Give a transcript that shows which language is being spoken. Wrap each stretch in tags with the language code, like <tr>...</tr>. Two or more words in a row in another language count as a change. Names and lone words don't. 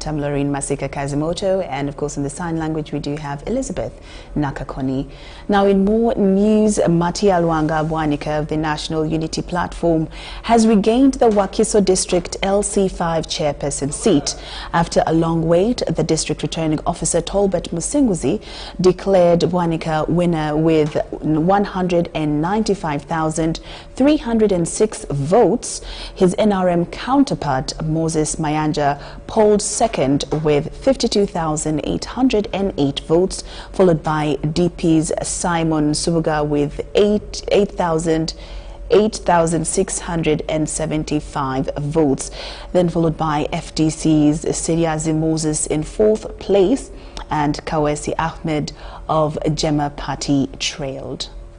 <en>I'm Laurine Masika Kazimoto, and of course in the sign language we do have Elizabeth Nakakoni. Now in more news, Matia Luanga Bwanika of the National Unity Platform has regained the Wakiso District LC5 chairperson seat. After a long wait, the district returning officer Tolbert Musinguzi declared Bwanika winner with 195,306 votes. His NRM counterpart, Moses Mayanja, polled second with 52,808 votes, followed by DP's Simon Subuga with 8,675 votes, then followed by FDC's Siriazi Moses in fourth place, and Kawesi Ahmed of Jema Party trailed.</en>